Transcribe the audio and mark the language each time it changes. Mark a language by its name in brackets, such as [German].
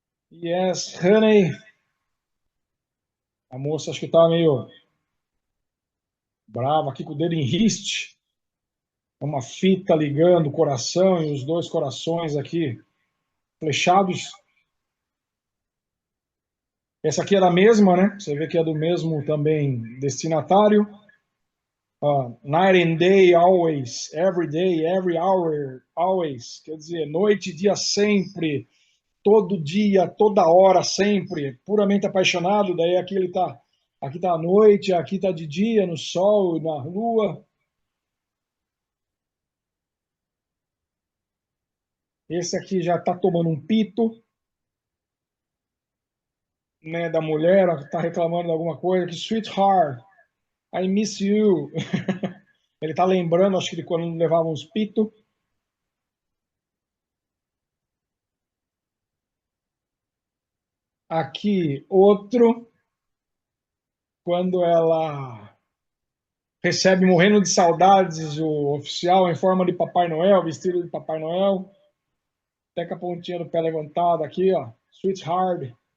[English] Yes, honey. [Portuguese] A moça acho que tá meio brava aqui com o dedo em riste. Uma fita ligando o coração e os dois corações aqui flechados. Essa aqui é da mesma, né? Você vê que é do mesmo também destinatário. [English] Night and day, always. Every day, every hour, always. [Portuguese] Quer dizer, noite e dia sempre. Todo dia, toda hora, sempre. Puramente apaixonado. Daí aqui ele tá. Aqui tá à noite, aqui tá de dia, no sol, na lua. Esse aqui já tá tomando um pito, né, da mulher, tá reclamando de alguma coisa. [English] Que sweetheart, I miss you. [Portuguese] Ele tá lembrando, acho que de quando levava uns pitos. Aqui, outro, quando ela recebe morrendo de saudades o oficial em forma de Papai Noel, vestido de Papai Noel, até com a pontinha do pé levantada aqui, ó, sweetheart.